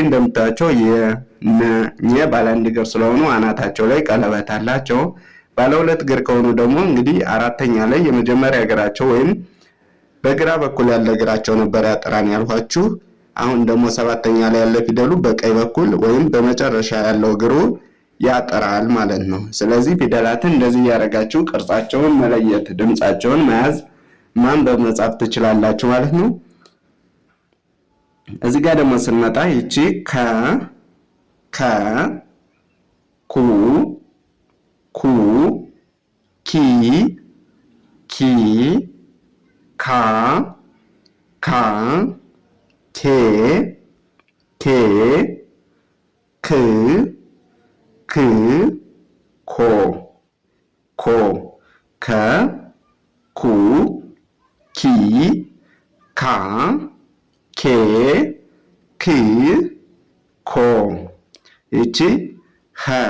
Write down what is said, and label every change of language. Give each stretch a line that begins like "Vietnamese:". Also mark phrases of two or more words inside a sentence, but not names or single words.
Amharic: እንደምታዩቸው የነ ባለ አንድ እግር ስለሆኑ አናታቸው ላይ ቀለበት አላቸው። ባለ ሁለት እግር ከሆኑ ደግሞ እንግዲህ አራተኛ ላይ የመጀመሪያ እግራቸው ወይም በግራ በኩል ያለ እግራቸው ነበር ያጠራን ያልኋችሁ። አሁን ደግሞ ሰባተኛ ላይ ያለ ፊደሉ በቀኝ በኩል ወይም በመጨረሻ ያለው እግሩ ያጠራል ማለት ነው። ስለዚህ ፊደላትን እንደዚህ ያረጋችሁ ቅርጻቸውን መለየት ድምጻቸውን መያዝ ማንበብ መጻፍ ትችላላችሁ ማለት ነው። እዚህ ጋር ደግሞ ስንመጣ ይቺ ከ ኩ ኪ ካ ኬ ክ ኮ ከ ኩ ኪ ካ ኬ ክ ኮ ይቺ ሀ